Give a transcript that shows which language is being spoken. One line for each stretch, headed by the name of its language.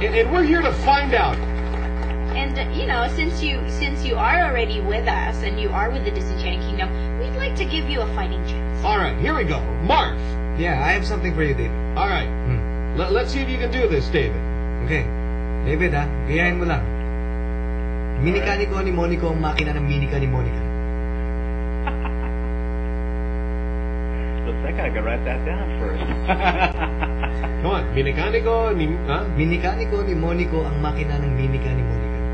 English: And we're here to find out. And, you know, since you are already with us and you are with the Disenchanted Kingdom, we'd like to give you a fighting chance. All right, here we go. Mark! Yeah, I have something for you, David. All right. Hmm. Let's see if you can do this, David.
Filipino: Okay. David, ha? Gayahin mo lang. Minika ni Connie Monica ang makina ng minika ni Monica.
English: Looks like I gotta write that down first. Come on.
Filipino: Minikaniko ni Monico ang makina ng minika ni Monica.